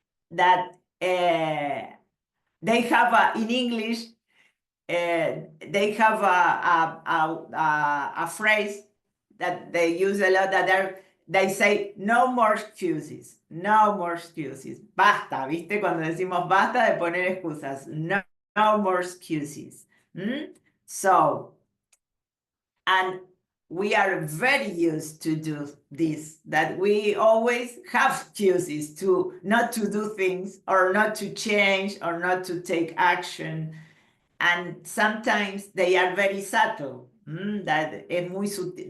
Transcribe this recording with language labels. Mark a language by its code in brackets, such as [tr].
[en] that they have, in English, they have a phrase that they use a lot, that they say, no more excuses, no more excuses. [es] Basta, ¿viste? Cuando decimos basta de poner excusas. [en] No more excuses. So, and we are very used to do this, that we always have excuses to not to do things, or not to change, or not to take action. And sometimes they are very subtle. That [es] es muy sutil.